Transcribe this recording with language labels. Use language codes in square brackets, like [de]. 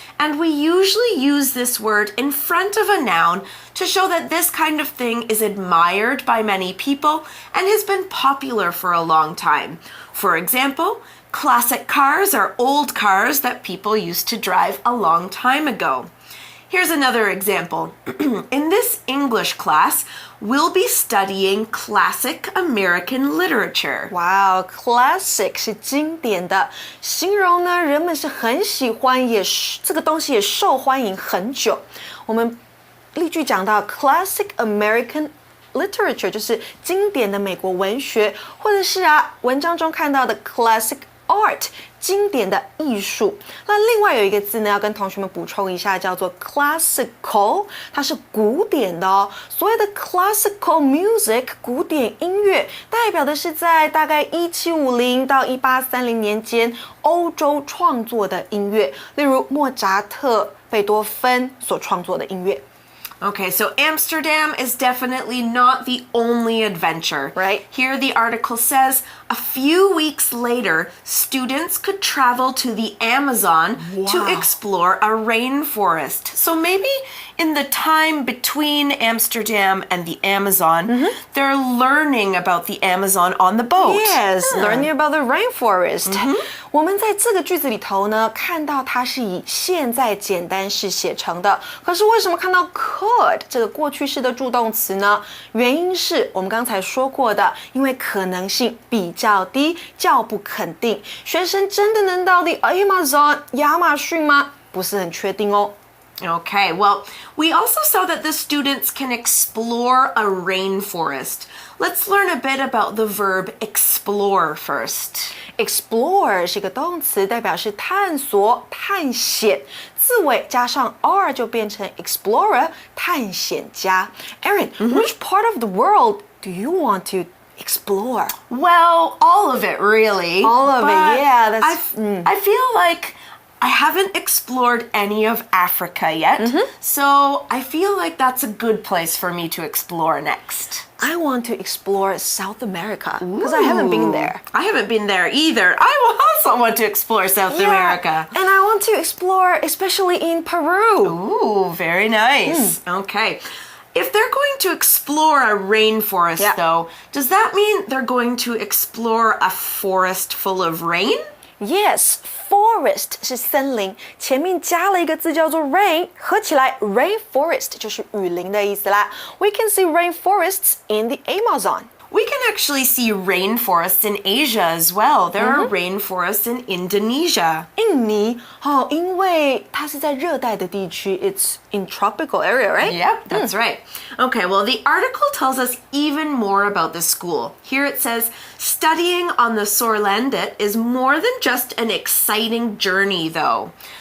[en] And we usually use this word in front of a noun to show that this kind of thing is admired by many people and has been popular for a long time. For example, classic cars are old cars that people used to drive a long time ago. Here's another example. In this English class, we'll be studying classic American literature. [zh] Wow, classic 是经典的，形容呢人们是很喜欢，这个东西也受欢迎很久。我们例句讲到 classic American literature 就是经典的美国文学，或者是文章中看到的 classic art 经典的艺术。那另外有一个字呢，要跟同学们补充一下，叫做 classical， 它是古典的哦。所谓的 classical music 古典音乐，代表的是在大概1750到1830年间欧洲创作的音乐，例如莫扎特、贝多芬所创作的音乐。 [en] Okay, so Amsterdam is definitely not the only adventure. Right. Here the article says, a few weeks later, students could travel to the Amazon to explore a rainforest. So maybe in the time between Amsterdam and the Amazon, they're learning about the Amazon on the boat. Yes, learning about the rainforest. [zh] 我们在这个句子里头呢，看到它是以现在简单式写成的。可是为什么看到 could 这个过去式的助动词呢？原因是我们刚才说过的，因为可能性比较低，较不肯定。学生真的能到the Amazon 亚马逊吗？不是很确定哦。 [en] Okay, well, we also saw that the students can explore a rainforest. Let's learn a bit about the verb explore first. [zh] Explore 是一个动词，代表是探索、探险。字尾加上 r 就变成 explorer 探险家。 [en] Erin, which part of the world do you want to explore? Well, all of it, really. All of it, yeah. I feel like I haven't explored any of Africa yet, so I feel like that's a good place for me to explore next. I want to explore South America because I haven't been there. I haven't been there either. I also want to explore South America. And I want to explore especially in Peru. Ooh, very nice. Okay. If they're going to explore a rainforest, though, does that mean they're going to explore a forest full of rain? [zh] Yes, forest 是森林，前面加了一个字叫做 rain， 合起来 rainforest 就是雨林的意思啦。 [en] We can see rainforests in the Amazon.We can actually see rainforests in Asia as well. There are rainforests in Indonesia. [zh] 印尼因为它是在热带的地区 [en] it's in tropical area, right? Yep, that's right. Okay, well, the article tells us even more about the school. Here it says, studying on the Sorlandet is more than just an exciting journey, though.